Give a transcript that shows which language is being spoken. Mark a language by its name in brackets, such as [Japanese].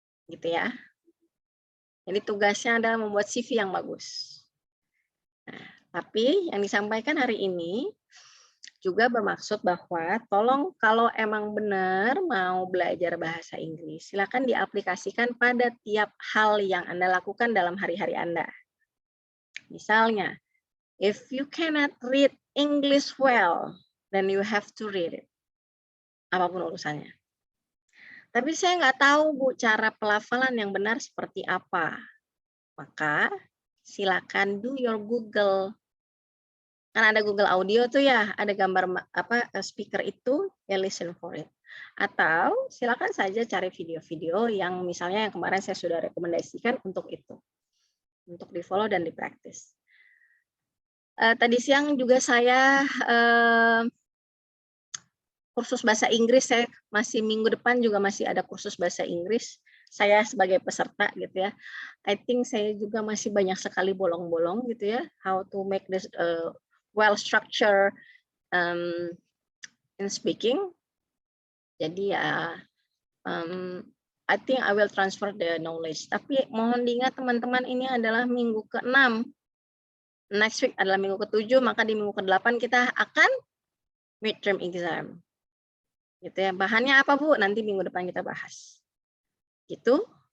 [Indonesian] Gitu ya. Jadi tugasnya adalah membuat CV yang bagus. Nah, tapi yang disampaikan hari ini juga bermaksud bahwa tolong kalau emang benar mau belajar bahasa Inggris, silakan diaplikasikan pada tiap hal yang Anda lakukan dalam hari-hari Anda. [English] Misalnya, if you cannot read English well, then you have to read it. [Indonesian] Apapun urusannya. Tapi saya nggak tahu, Bu, cara pelafalan yang benar seperti apa. Maka silakan [English] do your Google. [Indonesian] Kan ada Google Audio tuh ya, ada gambar speaker itu, ya [English] listen for it. [Indonesian] Atau silakan saja cari video-video yang misalnya yang kemarin saya sudah rekomendasikan untuk itu. Untuk di-follow dan di-practice. Tadi siang juga saya kursus bahasa Inggris, saya masih minggu depan juga masih ada kursus bahasa Inggris. Saya sebagai peserta gitu ya. [English] I think [Indonesian] saya juga masih banyak sekali bolong-bolong gitu ya. [English] How to make this well structured in speaking. [Indonesian] Jadi ya, [English] I think I will transfer the knowledge. [Indonesian] Tapi mohon diingat teman-teman, ini adalah minggu ke-6. [English] Next week [Indonesian] adalah minggu ke-7, maka di minggu ke-8 kita akan midterm exam. Gitu ya. Bahannya apa, Bu? Nanti minggu depan kita bahas. Gitu.